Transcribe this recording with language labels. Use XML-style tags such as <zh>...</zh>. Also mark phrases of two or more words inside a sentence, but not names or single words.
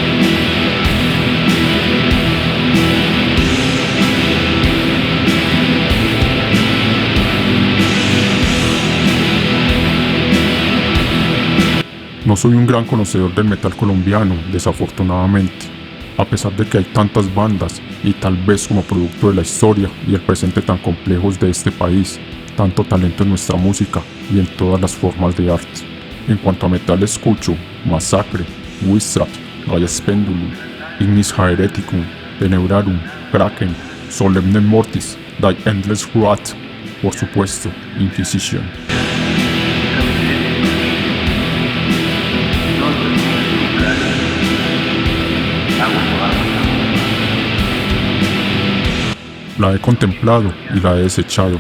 <es>No soy un gran conocedor del metal colombiano, desafortunadamente, a pesar de que hay tantas bandas y tal vez como producto de la historia y el presente tan complejos de este país, tanto talento en nuestra música y en todas las formas de arte. En cuanto a metal escucho Massacre, Wistrap, Gaia Spendulum, Ignis Haereticum, Tenebrarum, Kraken, Solemne Mortis, Die Endless Wrath, por supuesto, Inquisition. La he contemplado y la he desechado.</es>